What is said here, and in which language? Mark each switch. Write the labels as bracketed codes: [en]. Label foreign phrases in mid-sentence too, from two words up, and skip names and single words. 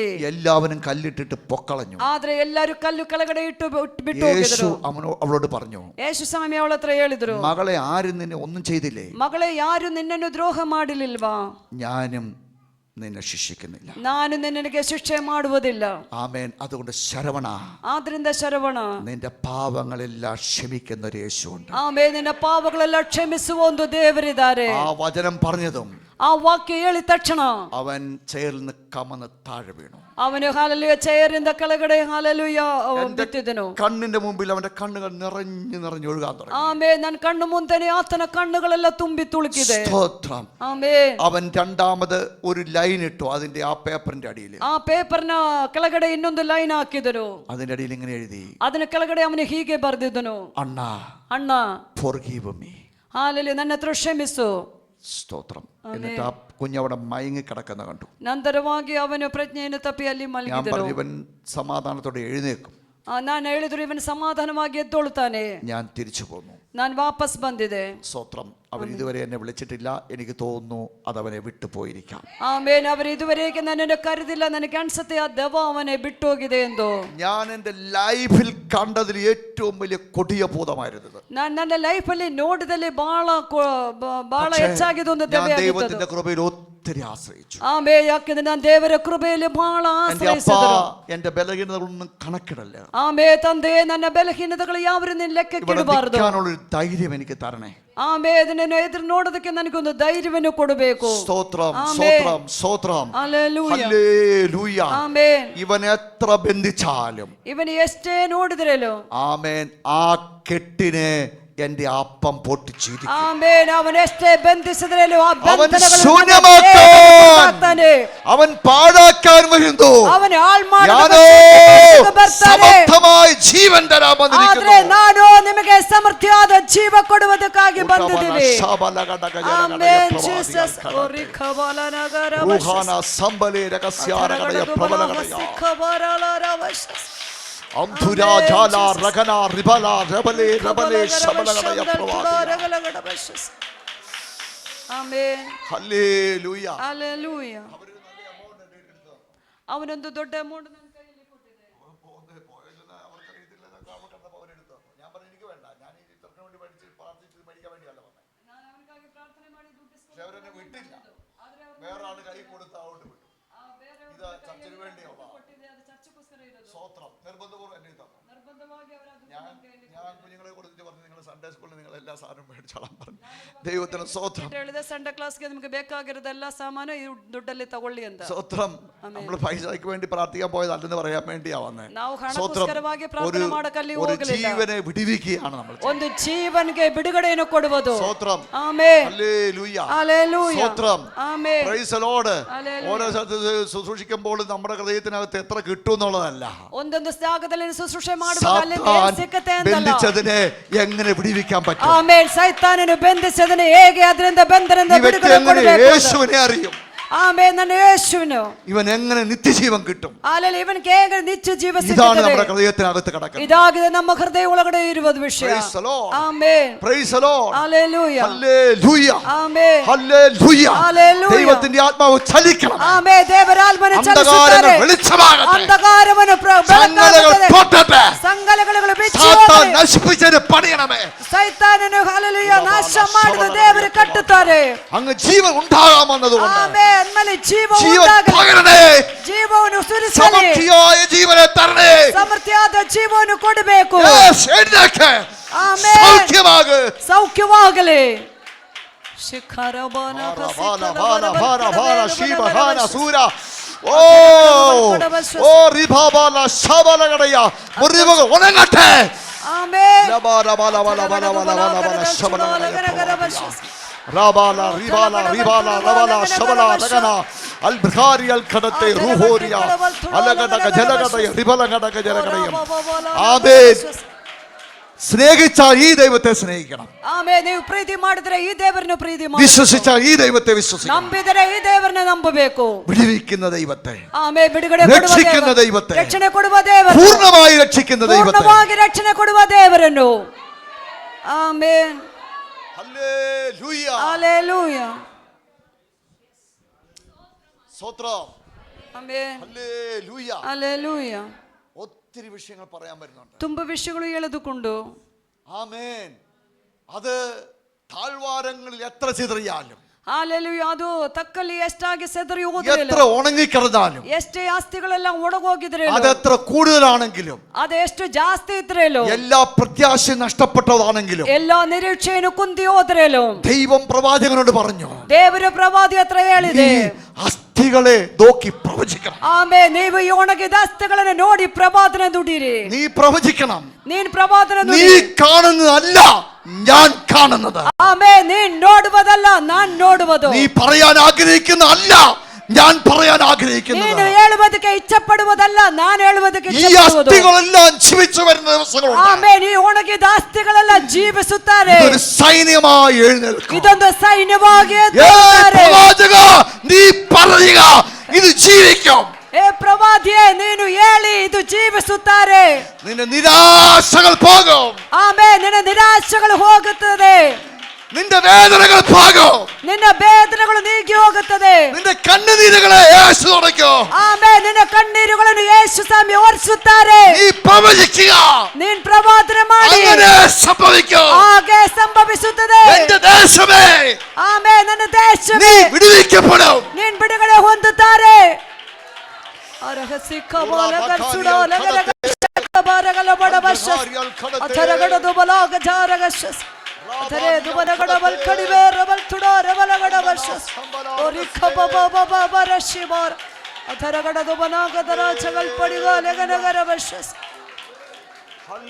[ml] എല്ലാവരും കല്ലിട്ടിട്ട് പൊക്കളഞ്ഞു. [kn] ಆದ್ರೆ ಎಲ್ಲರೂ ಕಲ್ಲು ಕೆಳಗಡೆ ಇಟ್ಟು ಬಿಟ್ಟು ಹೋಗಿದರು. [ml] അവളോട് പറഞ്ഞു, [kn] ಯೇಸು ಸ್ವಾಮಿ ಅವಳ ಹತ್ರ ಹೇಳಿದ್ರು, [ml] മകളെ ആരും നിന്നെ ഒന്നും ചെയ്തില്ലേ? [kn] ಮಗಳೇ ಯಾರು ನಿನ್ನನ್ನು ದ್ರೋಹ ಮಾಡಲಿಲ್ವಾ? [ml] ഞാനും നിന്നെ ശിക്ഷിക്കുന്നില്ല, [kn] ನಾನು ನಿನಗೆ ಶಿಕ್ಷೆ ಮಾಡುವುದಿಲ್ಲ. [ml] ആമേൻ. അതുകൊണ്ട് ശരവണ, [kn] ಆದ್ರಿಂದ ಶರವಣ, [ml] നിന്റെ പാപങ്ങളെല്ലാം ക്ഷമിക്കുന്ന ഒരു യേശുവുണ്ട്. [kn] ಆಮೇಲೆ ನಿನ್ನ ಪಾಪಗಳೆಲ್ಲ ಕ್ಷಮಿಸುವ ಒಂದು ದೇವರಿದ್ದಾರೆ. [ml] ആ വചനം പറഞ്ഞതും [kn] ಆ ವಾಕ್ಯ ಹೇಳಿದ ತಕ್ಷಣ [ml] അവൻ ചെയറിൽ നിന്ന് കമന്ന് താഴെ വീണു. [kn] ಅವನು ಹಾಲೆಲೂಯ ಚೇರಿಂದ ಕೆಳಗಡೆ ಹಾಲೆಲೂಯ ಬಿತ್ತಿದನು. [ml] കണ്ണിന്റെ മുമ്പിൽ അവന്റെ കണ്ണുകൾ നിറഞ്ഞു നിറഞ്ഞു ഒഴുകാൻ തുടങ്ങി. [kn] ಆಮೇಲೆ ನನ್ನ ಕಣ್ಣು ಮುಂದೆನೆ ಆತನ ಕಣ್ಣುಗಳೆಲ್ಲ ತುಂಬಿ ತುಳುಕಿದೆ. [ml] സ്തോത്രം. [kn] ಆಮೇಲೆ [ml] അവൻ രണ്ടാമത് ഒരു ലൈൻ ഇട്ടു അതിന്റെ ആ പേപ്പറിന്റെ അടിയിൽ. [kn] ಆ ಪೇಪರ್ನ ಕೆಳಗಡೆ ಇನ್ನೊಂದು ಲೈನ್ ಹಾಕಿದನು. [ml] അതിന്റെ അടിയിൽ ഇങ്ങനെ എഴുതി, [kn] ಅದನ್ನ ಕೆಳಗಡೆ ಅವನು ಹೀಗೆ ಬರೆದಿದ್ದನು, [ml] അണ്ണ [kn] ಅಣ್ಣ [en] forgive me. [kn] ಹಾಲೆಲೂಯ, ನನ್ನ ಹತ್ರ ಕ್ಷಮಿಸು. [ml] സ്തോത്രം. എന്നിട്ട് ആ കുഞ്ഞവിടെ മയങ്ങി കിടക്കുന്ന കണ്ടു. [kn] ನಂತರವಾಗಿ ಅವನು ಪ್ರಜ್ಞೆಯನ್ನು ತಪ್ಪಿ ಅಲ್ಲಿ [ml] ഞാൻ [kn] ಮಲಗಿದನು. [ml] പറഞ്ഞു ഇവൻ സമാധാനത്തോടെ എഴുന്നേക്കും. [kn] ನಾನು ಹೇಳಿದ್ರು ಇವನು ಸಮಾಧಾನವಾಗಿ ಎದ್ದೊಳ್ತಾನೆ. [ml] ഞാൻ തിരിച്ചു പോന്നു. [kn] ನಾನು ವಾಪಸ್ ಬಂದಿದೆ. [ml] സ്തോത്രം. അവൻ ഇതുവരെ എന്നെ വിളിച്ചിട്ടില്ല, എനിക്ക് തോന്നുന്നു അതവനെ വിട്ടുപോയിരിക്കാം. [kn] ಆಮೇಲೆ ಅವರು ಇದುವರೆಗೆ ನನ್ನನ್ನು ಕರೆದಿಲ್ಲ, ನನಗೆ ಅನ್ಸುತ್ತೆ ಆ ದೆವ್ವ ಅವನೇ ಬಿಟ್ಟು ಹೋಗಿದೆ ಎಂದು. [ml] ഞാൻ എൻ്റെ ലൈഫിൽ കണ്ടതിൽ ഏറ്റവും വലിയ കൊടിയ ഭൂതമായിരുന്നത്. [kn] ನಾನು ನನ್ನ ಲೈಫಲ್ಲಿ ನೋಡಿದಲ್ಲಿ ಬಹಳ ಹೆಚ್ಚಾಗಿದೆ ಒಂದು ದೆವ್ವ. [ml] ദൈവത്തിന്റെ കൃപയിൽ ഒത്തിരി ആശ്രയിച്ചു. [kn] ಆಮೇಲೆ ಯಾಕೆಂದ್ರೆ ನಾನು ದೇವರ ಕೃಪೆಯಲ್ಲಿ ಬಹಳ ಆಶ್ರಯಿಸಿದರು. [ml] എന്റെ ബലഹീനതകളൊന്നും കണക്കിടല്ല. [kn] ಆಮೇಲೆ ತಂದೆ, ನನ್ನ ಬಲಹೀನತೆಗಳು ಯಾವ ಲೆಕ್ಕಕ್ಕೆ ಇಡಬಾರದು. [ml] ധൈര്യം എനിക്ക് തരണേ. [kn] ಆಮೇಲೆ ಅದನ್ನು ಎದುರು ನೋಡೋದಕ್ಕೆ ನನಗೊಂದು ಧೈರ್ಯವನ್ನು ಕೊಡಬೇಕು. [ml] സ്തോത്രം, സ്തോത്രം, സ്തോത്രം. ഹല്ലേലൂയ. [kn] ಆಮೇನ್. [ml] ഇവൻ എത്ര ബന്ധിച്ചാലും, [kn] ಇವನು ಎಷ್ಟೇ ನೋಡಿದ್ರല്ലോ, [ml] ആമേൻ, ആ കെട്ടിനെ എന്റെ അപ്പം പൊട്ടിച്ചിരിക്കും. [kn] ಆಮೆನ್. ಅವನು ಎಷ್ಟೇ ಬಂಧಿಸಿದರೇನು ಆ [ml] അവൻ [kn] ಬಂಧನಗಳನ್ನು [ml] ശൂന്യമാക്കാൻ, അവൻ പാഴാക്കാൻ വരുന്നു. [kn] ಅವನು ಹಾಳು [ml] ഞാനോ സമർത്ഥമായ ജീവൻ തരാൻ [kn] ಆದ್ರೆ [ml] വന്നിരിക്കുന്നു. [kn] ನಾನು ನಿಮಗೆ ಸಮೃದ್ಧಿಯಾದ ಜೀವ ಕೊಡುವುದಕ್ಕಾಗಿ ಬಂದಿದ್ದೇನೆ. ಆಮೆನ್ ಜೀಸಸ್. ಓರಿಖಬಲನಗರ ഊഹാന സംബലേ രഹസ്യാരകടയ പ്രബലകടയ അംധുരാജാല രഗന റിബല രബലേ രബലേ ശബലകടയ പ്രവാദി. ಆಮೆನ್. [ml] ഹല്ലേലൂയ. [kn] ಹಲ್ಲೆಲೂಯ. ಅವನೊಂದು ದೊಡ್ಡ ಅಮೌಂಟ್ ನನ್ನ ಕೈಯಲ್ಲಿ ಕೊಟ್ಟಿದೆ. ನಾನು ಅವನಿಗಾಗಿ ಪ್ರಾರ್ಥನೆ ಮಾಡಿ ದುಡ್ಡಿಸ್ಕೊಂಡು [ml] വിട്ടില്ല, വേറെ ആള് കൈ കൊടുത്താവോട്ട് വിട്ടു. ഇത് ചർച്ചിന് വേണ്ടിയുള്ള സ്വോത്രം നിർബന്ധപൂർവ്വം എന്നെ തന്നു. ഞാൻ കുഞ്ഞുങ്ങളെ കൊടുത്തിട്ട് പറഞ്ഞു, നിങ്ങൾ സൺഡേ സ്കൂളിൽ നിങ്ങൾ എല്ലാ സാധനവും മേടിച്ചോളാൻ പറഞ്ഞു. ദൈവത്തിന് സ്വോത്രം. [kn] ಸಂಡೇ ಕ್ಲಾಸ್ಗೆ ನಿಮಗೆ ಬೇಕಾಗಿರೋದೆಲ್ಲ ಸಾಮಾನು ಈ ದುಡ್ಡಲ್ಲಿ ತಗೊಳ್ಳಿ ಅಂತ. [ml] സ്വോത്രം. നമ്മൾ പൈസയ്ക്ക് വേണ്ടി പ്രാർത്ഥിക്കാൻ പോയതല്ലെന്ന് പറയാൻ വേണ്ടിയാ വന്നേ. [kn] ನಾವು ಹಣಕ್ಕೋಸ್ಕರವಾಗಿ ಪ್ರಾರ್ಥನೆ ಮಾಡಕಲ್ಲಿ ಹೋಗಲಿಲ್ಲ. [ml] ജീവനെ വിടുവിക്കുകയാണ് നമ്മൾ. [kn] ಒಂದು ಜೀವನಿಗೆ ಬಿಡುಗಡೆಯನ್ನು ಕೊಡುವುದು. [ml] സ്വോത്രം. [kn] ಆಮೆನ್. [ml] ഹല്ലേലൂയ. ഹല്ലേലൂയ. സ്വോത്രം. ആമെൻ. [en] praise the Lord. [ml] ഓരോ സ്ഥലത്ത് ശുശ്രൂഷിക്കുമ്പോൾ നമ്മുടെ ഹൃദയത്തിനകത്ത് എത്ര കിട്ടും എന്നുള്ളതല്ല. [kn] ಒಂದೊಂದು ಜಾಗದಲ್ಲಿ ಶುಶ್ರೂಷೆ ಮಾಡುವಾಗ ಅಲ್ಲಿ ಸಿಕ್ಕತೆ ಅಂತಲ್ಲ. [ml] ബന്ധിച്ചതിനെ എങ്ങനെ വിടുവിക്കാൻ പറ്റും? [kn] ಆಮೆನ್. ಸೈತಾನನು ಬಂಧಿಸಿದನು ಹೇಗೆ ಅದರಿಂದ ಬಂಧನದಿಂದ ಬಿಡುಗಡೆ ಕೊಡಬೇಕು? [ml] യേശുവിനെ അറിയും. [kn] ಆಮೆನ್. ನನ್ನ ಯೇಸುವಿನು [ml] ഇവൻ എങ്ങനെ നിത്യജീവൻ കിട്ടും? [kn] ಹಾಲೆಲೂಯ. ಇವನಿಗೆ ಹೇಗೆ ನಿತ್ಯ ಜೀವ [ml] ഇതാണ് [kn] ಸಿಗುತ್ತದೆ? [ml] നമ്മുടെ ഹൃദയത്തിനകത്ത് കിടക്കുന്നത്. [kn] ಇದಾಗಿದೆ ನಮ್ಮ ಹೃದಯ ಒಳಗಡೆ ಇರುವುದು ವಿಷಯ. [en] Praise the Lord. [kn] ಆಮೆನ್. [en] Praise the Lord. [ml] ഹല്ലേലൂയ. ഹല്ലേലൂയ. ആമെൻ. ഹല്ലേലൂയ. ഹല്ലേലൂയ. ദൈവത്തിന്റെ ആത്മാവ് ചലിക്കണം. ആമെൻ. [kn] ದೇವರ ಆತ್ಮನು ಚಲಿಸುತ್ತಾರೆ. [ml] അന്ധകാരങ്ങൾ വെളിച്ചമാകട്ടെ. [kn] ಅಂಧಕಾರವನ್ನು [ml] സംഗതികൾ പൊട്ടട്ടെ. [kn] ಸಂಗತಿಗಳು ಬಿಚ್ಚಿ [ml] സാത്താൻ [kn] ಹೋಗಲಿ. [ml] നശിപ്പിച്ചതിനെ പണിയണമേ. [kn] ಸೈತಾನನು ಹಲ್ಲೆಲೂಯ ನಾಶ ಮಾಡಿದ ದೇವರು ಕಟ್ಟುತ್ತಾರೆ. [ml] അങ്ങ് ജീവൻ ഉണ്ടാകാമെന്നതുകൊണ്ട് [kn] ಆಮೆನ್. ಆಮೇಲೆ ಜೀವ [ml] ജീവൻ [kn] ಉಂಟಾಗಲಿ. [ml] പകരണേ. [kn] ಜೀವವನ್ನು ಸುರಿಸಲಿ. [ml] സമൃദ്ധിയായ ജീവനെ തരണേ. [kn] ಸಮೃದ್ಧಿಯಾದ ಜೀವವನ್ನು ಕೊಡಬೇಕು. [ml] Yes, എഴുന്നേൽക്ക്. [kn] ಆಮೆನ್. [ml] സൗഖ്യമാക്. [kn] ಸೌಖ್ಯವಾಗಲಿ. ಶಿಖರಬನ [ml] മുറിവുകൾ ഉണങ്ങട്ടെ. ആമേൻ. Rabala, Ribala, Ribala, Rabala, Shabala, Ragana, Al-Bukhari, Al-Kadate, Ruhoria, Alagadaga, Jalagada, Ribalagadaga, Jalagada. Amen. സ്നേഹിച്ചാൽ ഈ ദൈവത്തെ സ്നേഹിക്കണം. ആമേൻ. [kn] ನೀವು ಪ್ರೀತಿ ಮಾಡಿದ್ರೆ ಈ ದೇವರನ್ನು ಪ್ರೀತಿ ಮಾಡಿ. [ml] വിശ്വസിച്ചാൽ ഈ ദൈവത്തെ വിശ്വസിക്കണം. [kn] ನಂಬಿದರೆ ಈ ದೇವರನ್ನು ನಂಬಬೇಕು. [ml] വിടുവിക്കുന്ന ദൈവത്തെ, ആമേൻ. [kn] ಬಿಡುಗಡೆ ಕೊಡುವ [ml] രക്ഷിക്കുന്ന ദൈവത്തെ, [kn] ರಕ್ಷಣೆ ಕೊಡುವ ದೇವರು, [ml] പൂർണ്ണമായി രക്ഷിക്കുന്ന ദൈവത്തെ, [kn] പൂർണ്ണವಾಗಿ ರಕ್ಷಣೆ ಕೊಡುವ ದೇವರನ್ನು. ಆಮേൻ. [ml] ഹല്ലേലൂയ. ഹല്ലേലൂയ. സ്തോത്രം. ആമേൻ. ഹല്ലേലൂയ. ഹല്ലേലൂയ. ഒത്തിരി വിഷയങ്ങൾ പറയാൻ വരുന്നുണ്ട്. [kn] ತುಂಬ ವಿಷಯಗಳು ಎಳೆದುಕೊಂಡು. [ml] ആമേൻ. അത് താഴ്വാരങ്ങളിൽ എത്ര ചിതറിയാലും, ഹല്ലേലൂയ, [kn] ಅದು ತಕ್ಕಲ್ಲಿ ಎಷ್ಟಾಗಿ ಸೆದರಿ ಹೋಗಲಿಲ್ಲ, [ml] എത്ര ഉണങ്ങിക്കിടന്നാലും, [kn] ಎಷ್ಟೇ ಆಸ್ತಿಗಳೆಲ್ಲ ಒಣಗೋಗಿದ್ರೆ, [ml] അതെത്ര കൂടുതലാണെങ്കിലും, [kn] ಅದು ಎಷ್ಟು ಜಾಸ್ತಿ ಇದ್ರೇಲೋ, [ml] എല്ലാ പ്രത്യാശയും നഷ്ടപ്പെട്ടതാണെങ്കിലും, [kn] എല്ലാ ನಿರೀಕ್ಷೆಯನ್ನು ಕುಂದಿ ಹೋದ್ರೇಲೋ, [ml] ദൈവം പ്രവാചകനോട് പറഞ്ഞു, [kn] ದೇವರು ಪ್ರವಾದಿ ಹತ್ರ ಹೇಳಿದೆ, [ml] അസ്ഥികളെ നോക്കി പ്രവചിക്കണം. [kn] ಆಮೇಲೆ ನೀವು ಈ ಒಣಗಿದ ಅಸ್ಥಿಗಳನ್ನು ನೋಡಿ ಪ್ರವಾದನ ನುಡಿರಿ. [ml] നീ പ്രവചിക്കണം. [kn] ನೀನ್ ಪ್ರವಾದನ [ml] നീ [kn] ನುಡಿ. [ml] കാണുന്നതല്ല ഞാൻ കാണുന്നത്. [kn] ಆಮೇಲೆ ನೀನ್ ನೋಡುವುದಲ್ಲ ನಾನ್ ನೋಡುವುದು. [ml] നീ പറയാൻ ആഗ്രഹിക്കുന്ന അല്ല ഞാൻ പറയാൻ ആഗ്രഹിക്കുന്നത്. [kn] ನೀನು ಹೇಳುವುದಕ್ಕೆ ಇಚ್ಛೆ ಪಡುವುದಲ್ಲ ನಾನು ಹೇಳುವುದಕ್ಕೆ [ml] ഈ [kn] ಇಚ್ಛೆ ಪಡುವುದು. [ml] അസ്ഥികളെല്ലാം ജീവിച്ചു വരുന്ന ദിവസങ്ങളുണ്ട്. [kn] ಆಮೇಲೆ ಈ ಒಣಗಿದ ಅಸ್ಥಿಗಳೆಲ್ಲ ಜೀವಿಸುತ್ತಾರೆ. [ml] ഇതൊരു സൈന്യമായി എഴുന്നേൽക്കും. [kn] ಇದೊಂದು ಸೈನ್ಯವಾಗಿ [ml] ഏ [kn] ಎದ್ದೇಳುತ್ತಾರೆ. [ml] പ്രവാചക, നീ പറയുക ഇത് ജീവിക്കും. [kn] ಏ ಪ್ರವಾದಿಯೇ, ನೀನು ಹೇಳಿ ಇದು ಜೀವಿಸುತ್ತಾರೆ. [ml] നിന്റെ നിരാശകൾ പോകും. [kn] ಆಮೇಲೆ ನಿನ್ನ ನಿರಾಶೆಗಳು ಹೋಗುತ್ತದೆ. [ml] നിന്റെ വേദനകൾ പോകും. [kn] ನಿನ್ನ ಬೇದನೆಗಳು ನೀಗಿ ಹೋಗುತ್ತದೆ. [ml] നിന്റെ കണ്ണുനീരുകളെ യേശു തുടയ്ക്കും. [kn] ಆಮೇಲೆ ನಿನ್ನ ಕಣ್ಣೀರುಗಳನ್ನು ಯೇಸು ಸ್ವಾಮಿ ಒರೆಸುತ್ತಾರೆ. [ml] നീ പ്രവചിക്കുക. [kn] ನೀನ್ ಪ್ರವಾದನೆ ಮಾಡಿ. [ml] അങ്ങനെ സംഭവിക്കും. [kn] ಹಾಗೆ ಸಂಭವಿಸುತ್ತದೆ. [ml] എന്റെ ദേശമേ, [kn] ಆಮೇಲೆ ನನ್ನ ದೇಶವೇ, [ml] നീ വിടുവിക്കപ്പെടും. [kn] ನೀನ್ ಬಿಡುಗಡೆ ಹೊಂದುತ್ತಾರೆ. ಅರಹಸಿ ಕಬಾಲ ಕರ್ಸುಡೋ ಲಗಲಗ ಬಾರಗಲ ಬಡಬಶ ಅಥರಗಡದು ಬಲಾಗ ಜಾರಗಶ ಅಥರೆ ದುಬನಗಡ ಬಲ್ಕಡಿವೆ ರಬಲ್ ತುಡೋ ರಬಲಗಡ ಬಶ ಓರಿ ಖಬಬ ಬಬ ಬರಶಿ ಬಾರ ಅಥರಗಡದು ಬನಾಗದರ ಚಗಲ್ ಪಡಿಗ ಲಗನಗರ ಬಶ.